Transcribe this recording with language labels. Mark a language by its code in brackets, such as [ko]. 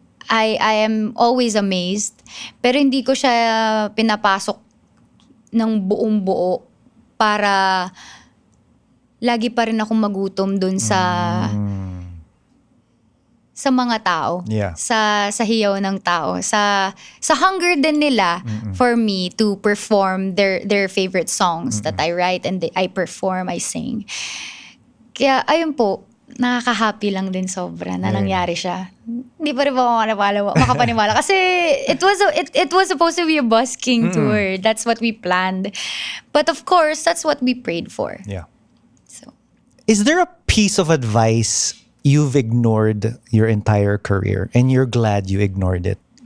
[en] I am always amazed. [tl] Pero hindi ko siya pinapasok ng buong buo para lagi pa rin akong magutom dun sa mga tao. [en] Yeah. [tl] Sa hiyaw ng tao. Sa [en] hunger [tl] din nila [en] for me to perform their favorite songs that I write and I perform, I sing. [tl] Kaya ayun po, nakaka-happy lang din sobra na nangyari siya. Hindi pa rin ako makapaniwala. Kasi [en] it was supposed to be a busking tour. That's what we planned. But of course, that's what we prayed for. Yeah. So, Is there a piece of advice you've ignored your entire career and you're glad you ignored it?